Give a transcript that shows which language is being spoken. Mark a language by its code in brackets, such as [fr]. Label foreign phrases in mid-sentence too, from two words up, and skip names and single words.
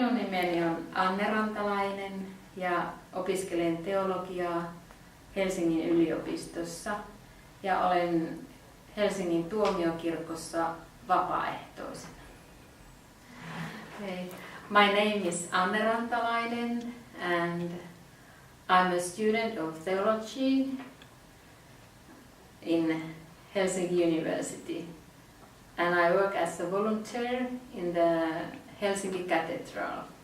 [fi] nimeni on Rantalainen ja opiskelen teologiaa Helsingin yliopistossa ja olen Helsingin tuomiokirkossa vapaaehtoisena. [en] Okay. My name is Rantalainen and I'm a student of theology in Helsinki University. And I work as a volunteer in the Helsinki Cathedral.